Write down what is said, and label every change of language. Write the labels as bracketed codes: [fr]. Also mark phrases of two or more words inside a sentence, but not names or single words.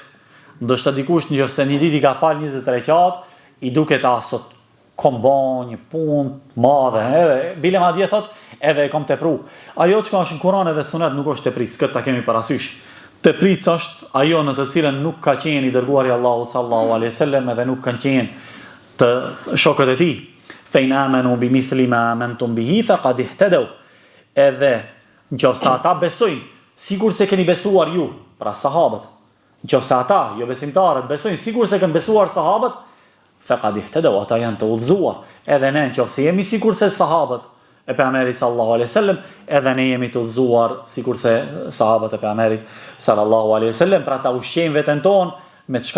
[sq] Ndoshta dikush nëse një ditë i ka fal 20 rekat, i duket asot kombo një punë madhe, edhe bile madje thot, edhe e kom tepru. Ajo që ka është në Kur'an edhe Sunet nuk është tepris, këtë ta kemi parasysh. Tepric është ajo në të cilën nuk ka qenë i dërguari Allahu [ar] صلى الله عليه وسلم [sq] edhe nuk kanë qenë të shokët e tij. [ar] فإن آمنوا بمثل ما آمنتم به فقد اهتدوا. [sq] Edhe nëse ata besojnë, sigur se keni besuar ju, pra sahabët. Nëse ata, jo besimtarët, besojnë sigur se kanë besuar sahabët, [ar] فقد اهتدوا, [sq] ata janë të udhëzuar. Edhe ne nëse jemi sikur se sahabët e pejgamberit [ar] صلى الله عليه وسلم, [sq] edhe ne jemi të udhëzuar sikur se sahabët e pejgamberit [ar] صلى الله عليه وسلم, [sq] pra ta ushqejmë veten tonë me çka?